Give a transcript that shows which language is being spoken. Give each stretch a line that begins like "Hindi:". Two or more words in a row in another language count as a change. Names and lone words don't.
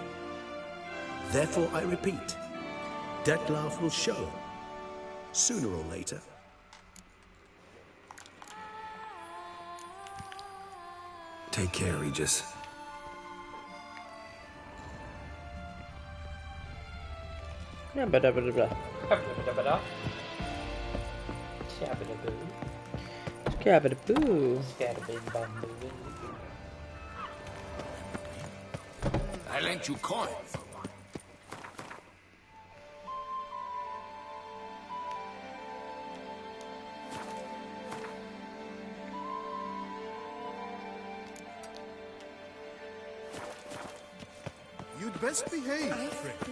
English: Therefore, I repeat, Detlef will show, sooner or later. Take care, Regis. Shabba-dabba-dabba. Shabba-dabba-dabba. Shabba-dabba. Shabba-daboo. Scabba-dabba-dabba. I lent you coin. You'd best behave, friend.